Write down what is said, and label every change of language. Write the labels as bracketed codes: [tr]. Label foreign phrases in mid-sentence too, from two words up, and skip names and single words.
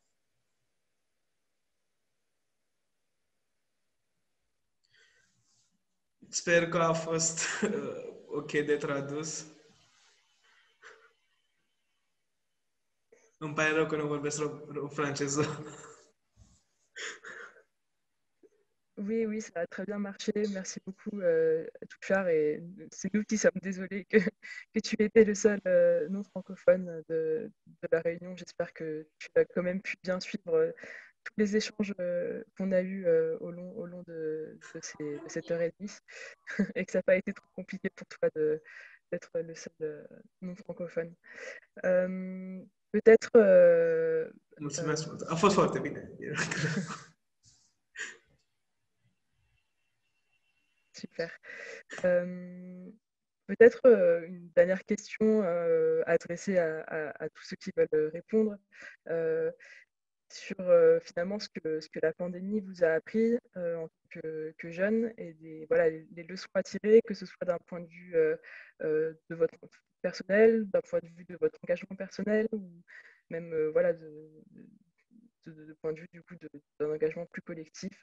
[ro] Sper că a fost ok de tradus. Îmi pare rău că nu vorbesc franceză. [fr] Oui, ça a très bien marché. Merci beaucoup, Touchard. Et c'est nous qui sommes désolés que tu étais le seul non francophone de la réunion. J'espère que tu as quand même pu bien suivre tous les échanges qu'on a eus au long de cette heure et demie et que ça n'a pas été trop compliqué pour toi d'être le seul non francophone. Peut-être... [ro] Mulțumesc mult. A fost foarte bine. [fr] Super. Peut-être une dernière question adressée à tous ceux qui veulent répondre sur finalement ce que la pandémie vous a appris en tant que jeune et les leçons à tirer, que ce soit d'un point de vue de votre personnel, d'un point de vue de votre engagement personnel ou même de point de vue du coup d'un engagement plus collectif.